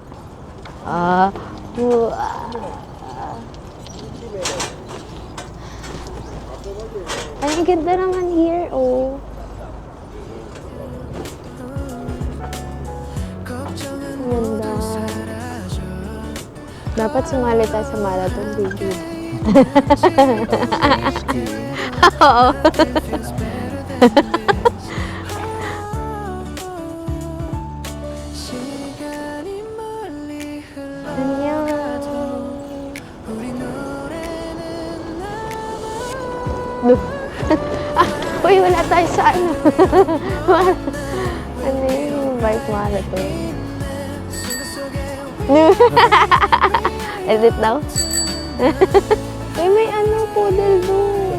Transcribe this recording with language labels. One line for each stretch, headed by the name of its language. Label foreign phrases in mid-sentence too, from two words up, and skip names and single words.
Filipino: Ay, ang ganda naman here, oh. Ganda. Dapat sumali tayo sa marathon, baby. Skiing. Oo.
Korean: 시간이 멀리 흘러 안녕. 우리 노래는
Filipino: No. Uy, wala tayo sa ano. Ano yung bike marathon? Edit daw? Uy, may ano, poodle doon.